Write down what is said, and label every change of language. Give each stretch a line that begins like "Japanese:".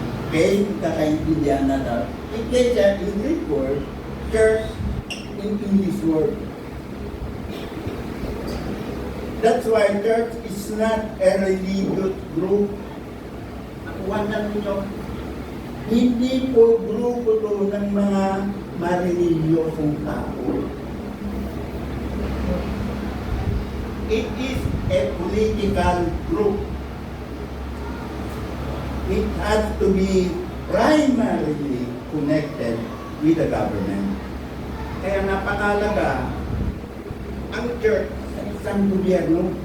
Filipino: Kaya kakaintindihan na daw.
English: Iglesia in Greek word, church in English word. That's why church is not a religious group.
Filipino: Nakuha na ninyo. Hindi po grupo to ng mga mareligyosong tao.
English: It is a political group. It has to be primarily connected with the government.
Filipino: Kaya napakalaga ang church sa isang gobyerno.